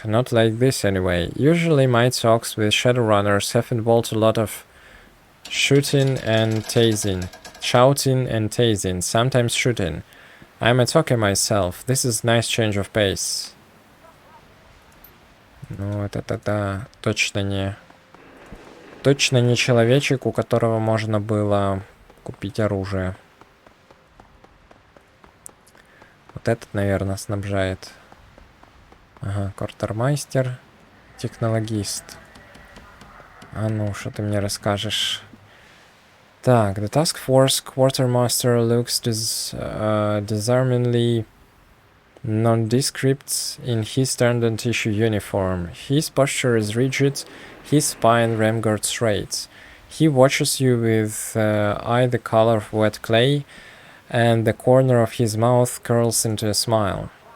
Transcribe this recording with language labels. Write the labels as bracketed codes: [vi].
[en] Not like this anyway. Usually my talks with Shadowrunners have involved a lot of shooting and tasing. Shouting and tasing. Sometimes shooting. I'm a talker myself. This is nice change of pace. [ru] Ну, это точно не... Точно не человечек, у которого можно было купить оружие. Вот этот, наверное, снабжает. Ага, квартирмайстер, технологист. А ну, что ты мне расскажешь? [en] Так, the task force quartermaster looks disarmingly nondescript in his standard tissue uniform. His posture is rigid, his spine ramguard straight. He watches you with eye the color of wet clay, and the corner of his mouth curls into a smile.